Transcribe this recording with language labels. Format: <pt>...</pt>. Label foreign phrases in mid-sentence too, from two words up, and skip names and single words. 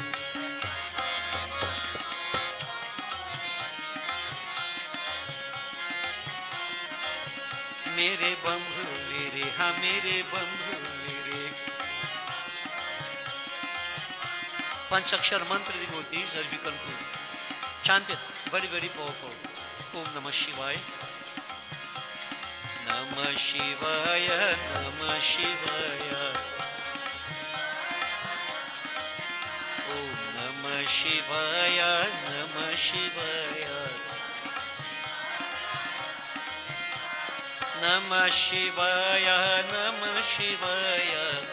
<hi>मेरे बम भोले रे, हाँ मेरे बम भोले रे।</hi> <sa>पंचाक्षर मंत्र</sa> <en>devotees as we conclude. Chant it, very, very powerful.</en> <sa>ॐ नमः शिवाय. नमः शिवाय, नमः शिवाय. ॐ नमः शिवाय, नमः शिवाय. नमः शिवाय, नमः शिवाय.</sa>